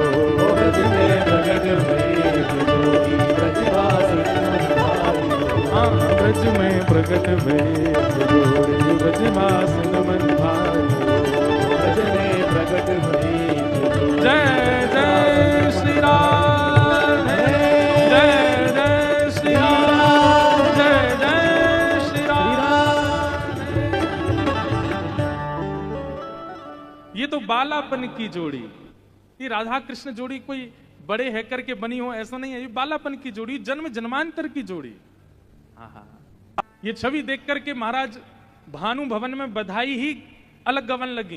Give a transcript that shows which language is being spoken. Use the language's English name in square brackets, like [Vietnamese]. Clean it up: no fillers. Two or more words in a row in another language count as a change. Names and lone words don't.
[Braj] ब्रज में प्रकट भई एक जोड़ी ब्रजवासिन मन भाई। हाँ ब्रज में प्रकट भई एक जोड़ी ब्रजवासिन मन भाई हो। ब्रज में प्रकट भई एक जोड़ी। [Hindi] जय जय श्री राम, जय जय श्री राम, जय जय श्री राम। ये तो बालापन की जोड़ी, ये राधा कृष्ण जोड़ी कोई बड़े है करके बनी हो ऐसा नहीं है। ये बालापन की जोड़ी, जन्म जन्मांतर की जोड़ी। ये छवि देख करके महाराज भानु भवन में बधाई ही अलग गवन लगी।